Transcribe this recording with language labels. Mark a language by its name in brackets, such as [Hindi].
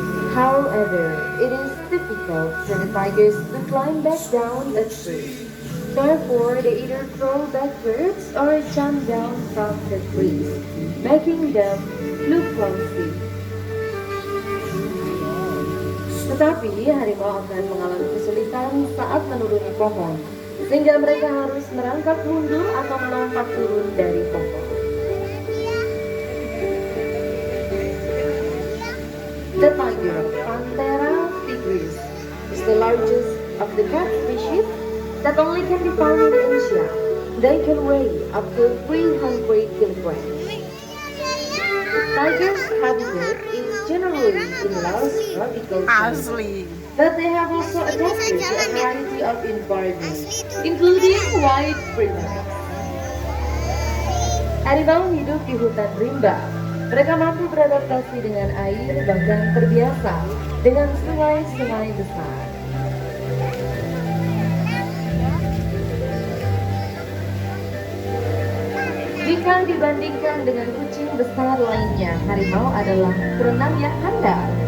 [English] However, it is difficult for the tigers to climb back down a tree. Therefore, they either crawl backwards or jump down from the trees, making them look clumsy. [Indonesian] Tetapi harimau akan mengalami kesulitan saat menuruni pohon, sehingga mereka harus merangkak mundur atau melompat turun dari pohon. [English] The tiger, Panthera tigris, is the largest of the cat species that only can be found in Asia. They can weigh up to 300 kilograms. Tigers' habitat is generally in lush tropical zones, but they have also adapted to a variety of environments, including wide freelands. [Indonesian] Harimau hidup di hutan rimba. Mereka mampu beradaptasi dengan air, bahkan terbiasa dengan sungai-sungai besar. Jika dibandingkan dengan kucing besar lainnya, harimau adalah perenang yang handal.